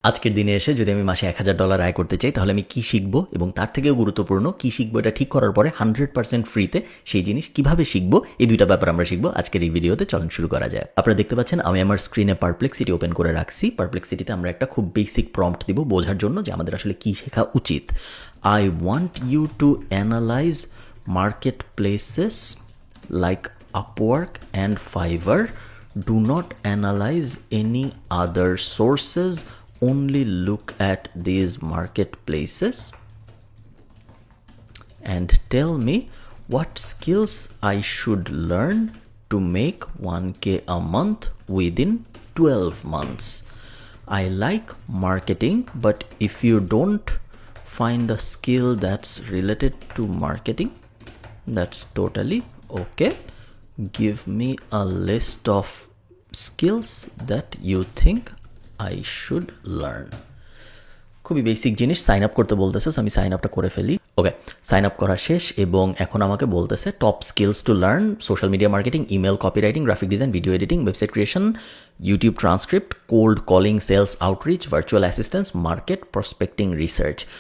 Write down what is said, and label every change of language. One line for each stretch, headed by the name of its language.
Bangla: আজকের দিনে এসে যদি আমি মাসে $1000 আয় করতে চাই তাহলে আমি কী শিখবো এবং তার থেকেও গুরুত্বপূর্ণ কী শিখবো এটা ঠিক করার পরে 100% ফ্রিতে সেই জিনিস কিভাবে শিখবো এই দুইটা ব্যাপার আমরা শিখবো আজকের এই ভিডিওতে। চলুন শুরু করা যায়। আপনারা দেখতে পাচ্ছেন আমি আমার স্ক্রিনে পারপ্লেক্সিটি ওপেন করে রাখছি। পারপ্লেক্সিটিতে আমরা একটা খুব বেসিক প্রম্পট দিব বোঝার জন্য যে আমাদের আসলে কী শেখা উচিত।
English: I want you to analyze marketplaces like Upwork and Fiverr. Do not analyze any other sources, only look at these marketplaces and tell me what skills I should learn to make 1K a month within 12 months. I like marketing, but if you don't find a skill that's related to marketing, that's totally okay. Give me a list of skills that you think I should learn.
Bangla: খুবই basic জিনিস, sign up করতে বলতেছে। আমি sign আপটা করে ফেলি। ওকে, sign up করা শেষ এবং এখন আমাকে বলতেছে
English: top skills to learn:
Bangla: social media marketing, email copywriting, graphic design, video editing, website creation, YouTube transcript, cold calling, sales outreach, virtual assistance, market prospecting, research.